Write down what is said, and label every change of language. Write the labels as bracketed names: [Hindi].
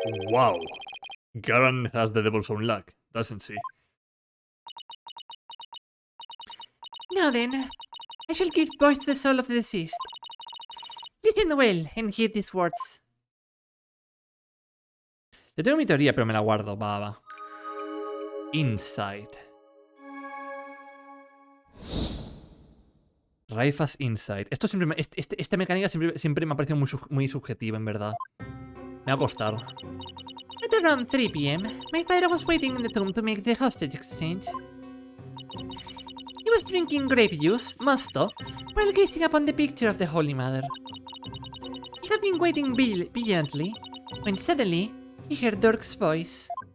[English] Wow. Garan has the devil's own luck, doesn't she? Now then, I shall give voice to the soul of the deceased. Listen well and heed these words. [Spanish] Yo tengo mi teoría, pero me la guardo. Va. Insight. Raifa's Insight. Esto siempre esta mecánica siempre me ha parecido muy subjetiva, en verdad. Me va a costar. [English] At around 3 p.m., my father was waiting in the tomb to make the hostage exchange. He was drinking grape juice, mosto, while gazing upon the picture of the Holy Mother. He had been waiting vigilantly, when suddenly he heard Dork's voice.